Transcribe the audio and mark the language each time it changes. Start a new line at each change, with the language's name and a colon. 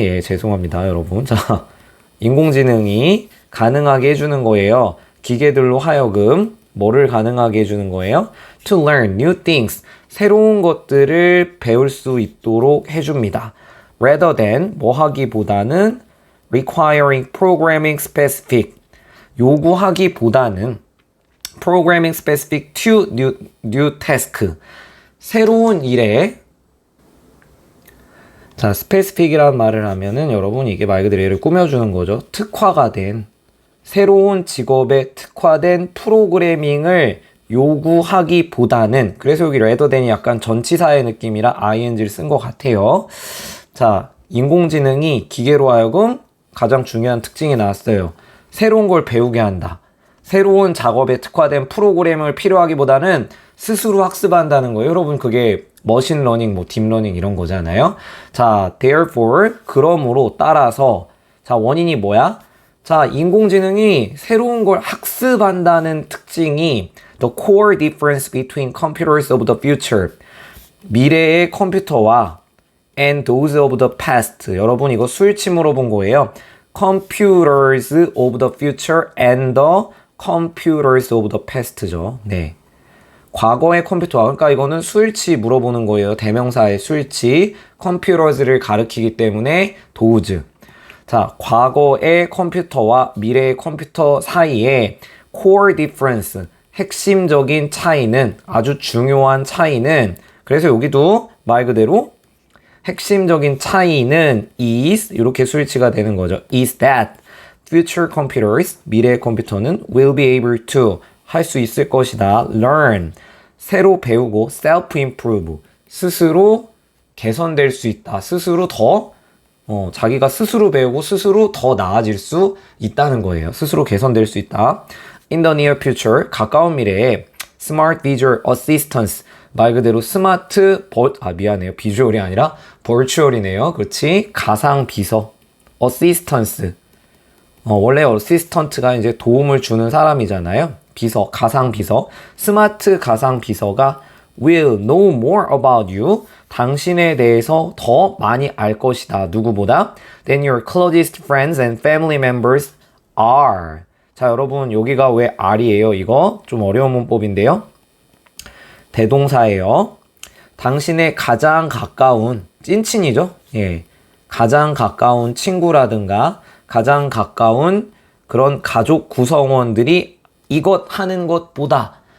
Korean: 예, 죄송합니다, 여러분. 자, 인공지능이 가능하게 해주는 거예요. 기계들로 하여금 뭐를 가능하게 해주는 거예요?
English: To learn new things.
Korean: 새로운 것들을 배울 수 있도록 해줍니다.
English: Rather than
Korean: 뭐 하기보다는
English: requiring programming specific.
Korean: 요구하기보다는
English: programming specific to new task.
Korean: 새로운 일에 자, specific이라는 말을 하면은 여러분 이게 말 그대로 얘를 꾸며주는 거죠. 특화가 된 새로운 직업에 특화된 프로그래밍을 요구하기보다는 그래서 여기 rather than이 약간 전치사의 느낌이라 ing를 쓴 것 같아요. 자, 인공지능이 기계로 하여금 가장 중요한 특징이 나왔어요. 새로운 걸 배우게 한다. 새로운 작업에 특화된 프로그램을 필요하기보다는 스스로 학습한다는 거예요. 여러분 그게 머신러닝, 뭐 딥러닝 이런 거잖아요. 자,
English: therefore
Korean: 그러므로 따라서 자, 원인이 뭐야? 자, 인공지능이 새로운 걸 학습한다는 특징이
English: the core difference between computers of the future.
Korean: 미래의 컴퓨터와
English: and those of the past.
Korean: 여러분 이거 수일치 물어본 거예요.
English: computers of the future and the computers of the past죠.
Korean: 네. 과거의 컴퓨터와 그러니까 이거는 수일치 물어보는 거예요. 대명사의 수일치. computers를 가리키기 때문에 those. 자, 과거의 컴퓨터와 미래의 컴퓨터 사이에 core difference, 핵심적인 차이는, 아주 중요한 차이는, 그래서 여기도 말 그대로 핵심적인 차이는 is, 이렇게 수일치가 되는 거죠.
English: is that future computers,
Korean: 미래의 컴퓨터는
English: will be able to,
Korean: 할 수 있을 것이다. learn, 새로 배우고
English: self-improve,
Korean: 스스로 개선될 수 있다. 스스로 더 자기가 스스로 배우고 스스로 더 나아질 수 있다는 거예요. 스스로 개선될 수 있다.
English: In the near future,
Korean: 가까운 미래에
English: Smart Visual Assistance,
Korean: 말 그대로 스마트 미안해요. 비주얼이 아니라 버추얼이네요. 그렇지? 가상 비서. Assistance. 원래 어시스턴트가 이제 도움을 주는 사람이잖아요. 비서, 가상 비서. 스마트 가상 비서가
English: will know more about you.
Korean: 당신에 대해서 더 많이 알 것이다. 누구보다?
English: Than your closest friends and family members are.
Korean: 자, 여러분 여기가 왜 are이에요? 이거 좀 어려운 문법인데요. 대동사예요. 당신의 가장 가까운 찐친이죠. 예, 가장 가까운 친구라든가 가장 가까운 그런 가족 구성원들이 이것 하는 것보다.